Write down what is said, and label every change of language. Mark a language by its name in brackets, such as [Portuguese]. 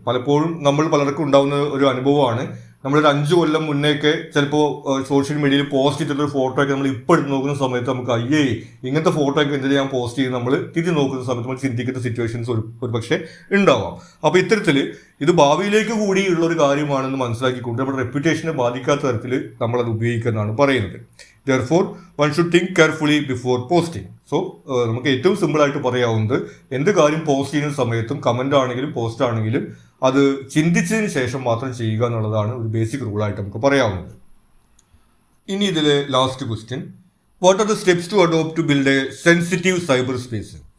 [Malayalam] പലപ്പോഴും പലർക്കും ഉണ്ടാകുന്ന ഒരു അനുഭവമാണ്. നമ്മളൊരു 5 കൊല്ലം മുന്നേയൊക്കെ ചിലപ്പോൾ സോഷ്യൽ മീഡിയയിൽ പോസ്റ്റ് ചെയ്തിട്ടൊരു ഫോട്ടോ ഒക്കെ നമ്മൾ ഇപ്പോൾ എടുത്ത് നോക്കുന്ന സമയത്ത് നമുക്ക് ഇങ്ങനത്തെ ഫോട്ടോ ഒക്കെ എന്തെങ്കിലും ഞാൻ പോസ്റ്റ് ചെയ്ത് നമ്മൾ തിരിഞ്ഞ് നോക്കുന്ന സമയത്ത് നമ്മൾ ചിന്തിക്കുന്ന സിറ്റുവേഷൻസ് ഒരു പക്ഷേ ഉണ്ടാവാം. അപ്പോൾ ഇത്തരത്തിൽ ഇത് ഭാവിയിലേക്ക് കൂടിയുള്ള ഒരു കാര്യമാണെന്ന് മനസ്സിലാക്കിക്കൊണ്ട് നമ്മുടെ റെപ്യൂട്ടേഷനെ ബാധിക്കാത്ത തരത്തിൽ നമ്മളത് ഉപയോഗിക്കുന്നതാണ് പറയുന്നത്. [English] Therefore, one should think carefully before posting. [Malayalam] So നമുക്ക് ഏറ്റവും സിമ്പിളായിട്ട് പറയാവുന്നത് എന്ത് കാര്യം പോസ്റ്റ് ചെയ്യുന്ന സമയത്തും കമൻ്റ് ആണെങ്കിലും പോസ്റ്റ് ആണെങ്കിലും അത് ചിന്തിച്ചതിന് ശേഷം മാത്രം ചെയ്യുക എന്നുള്ളതാണ് ഒരു ബേസിക് റൂളായിട്ട് നമുക്ക് പറയാവുന്നത്. ഇനി ഇതിലെ last question, [English] What are the steps to adopt to build a sensitive cyber space?